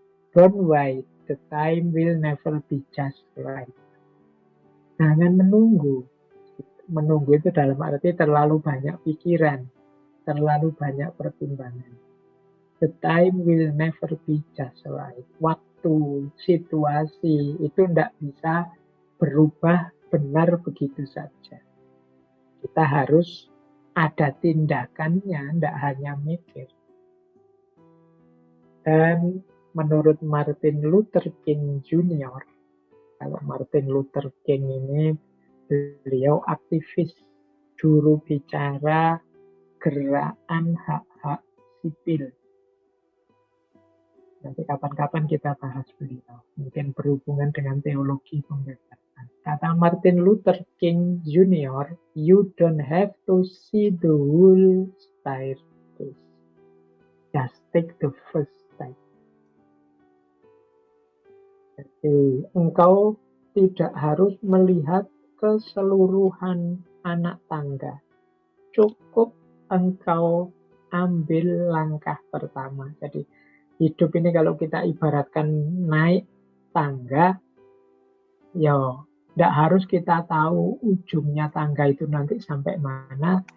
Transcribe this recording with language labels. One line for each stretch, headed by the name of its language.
English: Don't wait, the time will never be just right.
Indonesian: Jangan menunggu. Menunggu itu dalam arti terlalu banyak pikiran, terlalu banyak pertimbangan.
English: The time will never be just right.
Indonesian: Waktu, situasi itu tidak bisa berubah benar begitu saja. Kita harus ada tindakannya, tidak hanya mikir. Dan menurut Martin Luther King Jr., kalau Martin Luther King ini beliau aktivis, juru bicara gerakan hak-hak sipil. Nanti kapan-kapan kita bahas beliau, mungkin berhubungan dengan teologi pembebasan. Kata Martin Luther King Jr.,
English: you don't have to see the whole staircase. Just take the first step.
Indonesian: Jadi, engkau tidak harus melihat keseluruhan anak tangga. Cukup engkau ambil langkah pertama. Jadi, hidup ini kalau kita ibaratkan naik tangga, ya tidak harus kita tahu ujungnya tangga itu nanti sampai mana.